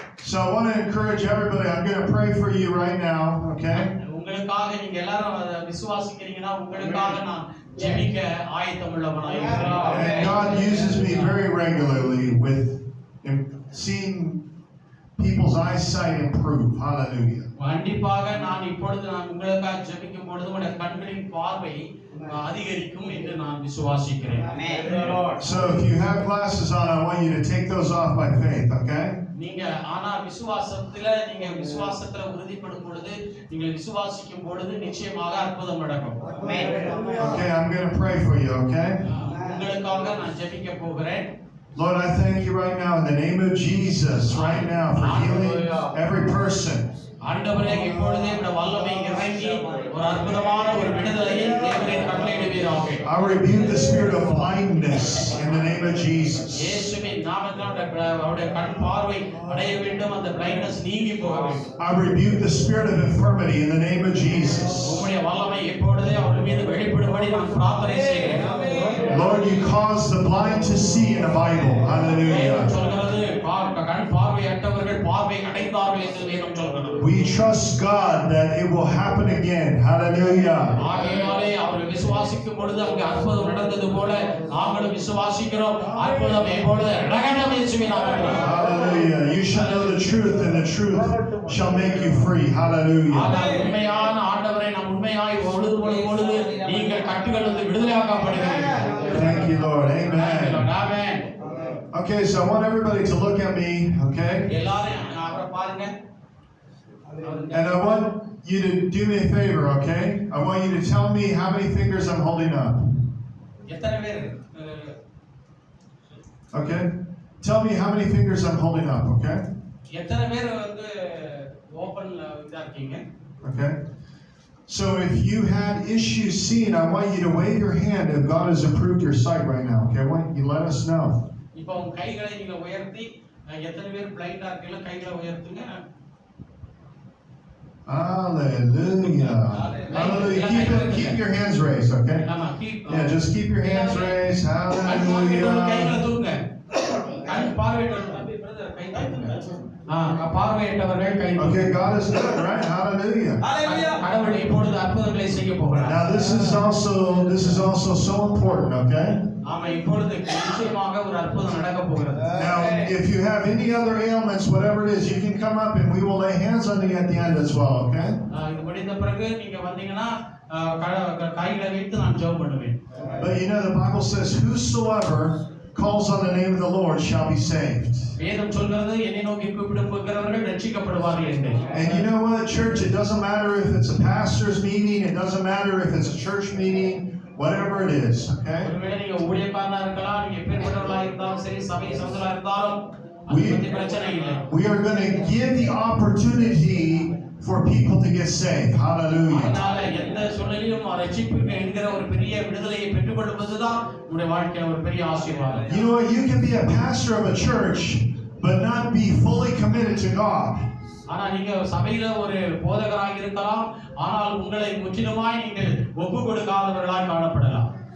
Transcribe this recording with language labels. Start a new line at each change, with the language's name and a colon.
English: So I want to encourage everybody. I'm going to pray for you right now, okay?
Tamil: உங்களுக்காக நீங்க எல்லாரும் விசுவாசிக்கிறீங்கன்னா உங்களுக்காக நான் ஜெபிக்க ஆயத்தமுள்ளவனாய் இருக்கிறேன்.
English: And God uses me very regularly with seeing people's eyesight improve. Hallelujah.
Tamil: கண்டிப்பாக நான் இப்பொழுது உங்களுக்காக ஜெபிக்கும் பொழுது உங்களுடைய கண்களின் பார்வை அதிகரிக்கும் என்று நான் விசுவாசிக்கிறேன்.
English: So if you have glasses on, I want you to take those off by faith, okay?
Tamil: நீங்க ஆனா விசுவாசத்துல உறுதிப்படும் பொழுது நீங்கள் விசுவாசிக்கும் பொழுது நிச்சயமாக அற்புதம் நடக்கும்.
English: Okay, I'm going to pray for you, okay?
Tamil: உங்களுக்காக நான் ஜெபிக்க போகிறேன்.
English: Lord, I thank you right now in the name of Jesus right now for healing every person.
Tamil: ஆண்டவரே, இப்பொழுதே உம்முடைய வல்லமை இறங்கி ஒரு அற்புதமான ஒரு விடுதலையை தேவரே கட்டளையிடுவீராக.
English: I rebuke the spirit of blindness in the name of Jesus.
Tamil: இயேசுவின் நாமத்தினாலே அவருடைய கண் பார்வை அடைய வேண்டும், அந்த blindness நீங்கி போக வேண்டும்.
English: I rebuke the spirit of infirmity in the name of Jesus.
Tamil: உம்முடைய வல்லமை இப்பொழுதே அவர்கள் மீது வெளிப்படும்படி நான் பிரார்த்தனை செய்கிறேன்.
English: Lord, you cause the blind to see in the Bible. Hallelujah.
Tamil: சொல்கிறது கண் பார்வையற்றவர்கள் பார்வை அடைந்தார்கள் என்று வேதம் சொல்கிறது.
English: We trust God that it will happen again. Hallelujah.
Tamil: ஆகையாலே அவர்கள் விசுவாசிக்கும் பொழுது அங்கே அற்புதம் நடந்தது போல நாங்களும் விசுவாசிக்கிறோம். அற்புதம் இப்பொழுது நடக்கட்டும் இயேசுவின் நாமத்தில்.
English: Hallelujah. You shall know the truth and the truth shall make you free. Hallelujah.
Tamil: உண்மையான ஆண்டவரை நாம் உண்மையாய் உழுதுபடும் பொழுது நீங்கள் கட்டுகளிலிருந்து விடுதலையாக்கப்படுவீர்கள்.
English: Thank you, Lord. Amen. Amen. Okay, so I want everybody to look at me, okay?
Tamil: எல்லாரும் அவரை பாருங்க.
English: And I want you to do me a favor, okay? I want you to tell me how many fingers I'm holding up.
Tamil: எத்தனை பேர்
English: Okay? Tell me how many fingers I'm holding up, okay?
Tamil: எத்தனை பேர் ஓபன்ல இதா இருக்கீங்க?
English: Okay? So if you had issues seeing, I want you to wave your hand if God has improved your sight right now, okay? I want you to let us know.
Tamil: இப்போ உங்க கைகளை நீங்க உயர்த்தி எத்தனை பேர் பிளைண்டா இருக்கீங்களோ கைகளை உயர்த்துங்க.
English: Hallelujah. Hallelujah. Keep your hands raised, okay? Yeah, just keep your hands raised. Hallelujah.
Tamil: கைகளை தூக்குங்க. கண் பார்வையிட்டு பிரதர் கை தூக்குங்க. பார்வையிட்டவர்கள் கை
English: Okay, God is good, right? Hallelujah. Hallelujah.
Tamil: கடவுள் இப்பொழுது அற்புதங்களை செய்ய போகிறார்.
English: Now this is also so important, okay?
Tamil: ஆமா, இப்பொழுது நிச்சயமாக ஒரு அற்புதம் நடக்க போகிறது.
English: Now, if you have any other ailments, whatever it is, you can come up and we will lay hands on you at the end as well, okay?
Tamil: இது முடிந்த பிறகு நீங்க வந்தீங்கன்னா கைகளை வைத்து நான் ஜெபம் பண்ணுவேன்.
English: But you know the Bible says, "Whosoever calls on the name of the Lord shall be saved."
Tamil: வேதம் சொல்கிறது என்னை நோக்கி கூப்பிடுகிறவர்கள் ரட்சிக்கப்படுவார்கள் என்று.
English: And you know what, church? It doesn't matter if it's a pastor's meeting. It doesn't matter if it's a church meeting. Whatever it is, okay?
Tamil: ஒருவேளை நீங்க ஊழியக்காரனா இருக்கலாம், நீங்க எப்பேற்பட்டவர்களா இருந்தாலும் சரி, சபை சகோதரரா இருந்தாலும் அது பத்தி பிரச்சனை இல்லை.
English: We are going to give the opportunity for people to get saved. Hallelujah.
Tamil: அதனால எந்த சூழ்நிலையிலும் ரட்சிப்புக்கு என்கிற ஒரு பெரிய விடுதலையை பெற்றுக்கொள்வதுதான் உங்களுடைய வாழ்க்கையில ஒரு பெரிய ஆசீர்வாதம்.
English: You know what? You can be a pastor of a church, but not be fully committed to God.
Tamil: ஆனா நீங்க சபையில ஒரு போதகராக இருக்கலாம், ஆனால் உங்களை முற்றிலுமாய் நீங்கள் ஒப்பு கொடுக்காதவர்களாய் காணப்படலாம்.